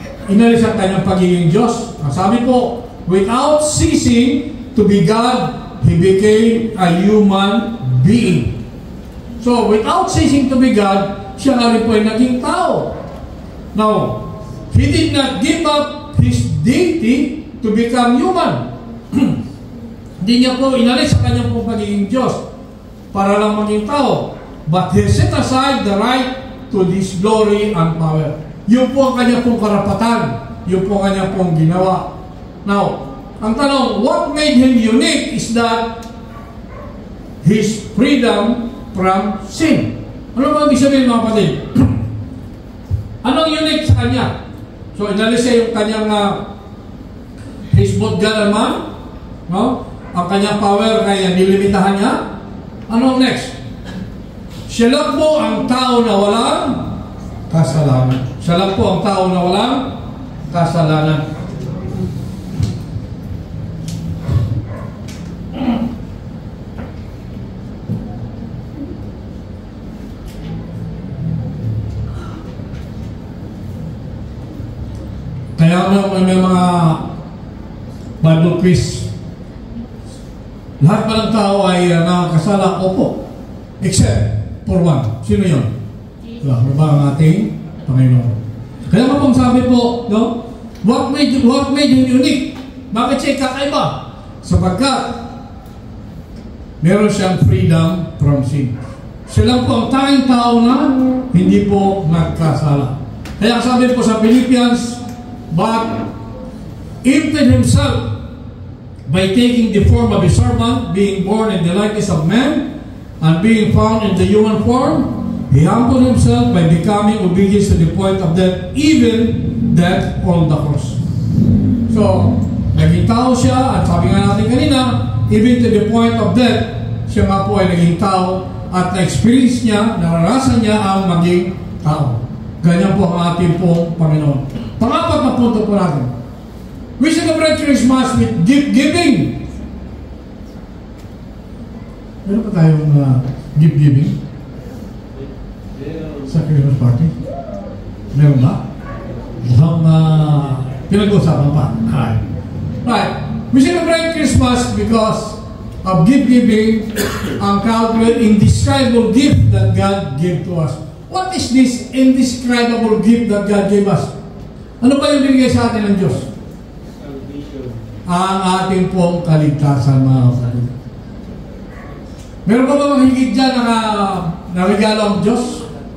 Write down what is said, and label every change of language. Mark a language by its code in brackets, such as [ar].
[tl] inalis ang kanyang pagiging Diyos. Ang sabi po, [en] without ceasing to be God, He became a human being. [tl] So, [en] without ceasing to be God, [tl] siya nga rin po ay naging tao. [en] Now, He did not give up His deity to become human. [tl] Hindi niya po inalis sa kanyang pong pagiging Diyos para lang maging tao. [en] But He set aside the right to this glory and power. [tl] Yun po ang kanyang pong karapatan. Yun po ang kanyang pong ginawa. [en] Now, [tl] ang tanong, [en] what made Him unique is that His freedom from sin. [tl] Ano ba ibig sabihin mga kapatid? Anong unique sa kanya? [en] So, [tl] inalis siya yung kanyang [en] He's both God and man. [tl] No? Ang kanyang power kaya nilimitahan niya. Anong next? Siya lang po ang tao na walang kasalanan. Siya lang po ang tao na walang kasalanan. Kaya may mga Bible quiz. Lahat ba ng tao ay nakakasala? Opo. Except for one. Sino yun? Ano ba ang ating Panginoon? Kaya nga pong sabi po, no? [en] What made Him unique? [tl] Bakit siya kakaiba? Sapagkat meron siyang [en] freedom from sin. [tl] Siya lang po ang tanging tao na hindi po nagkasala. Kaya sabi po sa [en] Philippians, but emptied Himself by taking the form of a servant, being born in the likeness of man, and being found in the human form, He humbled Himself by becoming obedient to the point of death, even death on the cross. [tl] So, naging tao siya, at sabi nga natin kanina, [en] even to the point of death, [tl] siya nga po ay naging tao, at na-experience niya, naranasan niya ang maging tao. Ganyan po ang ating pong Panginoon. Pangapat na punto po natin. [en] We celebrate Christmas with gift giving. [tl] Meron pa tayong [en] gift giving [tl] sa Christmas party? Meron ba? Mukhang pinag-usapan pa. Right. [en] We celebrate Christmas because of gift giving, ang calculate indescribable gift that God gave to us. What is this indescribable gift that God gave us? [tl] Ano ba yung binigay sa atin ng Diyos? Ang ating pong kaligtasan, mga kapatid. Meron ba bang higit dyan na regalo ang Diyos?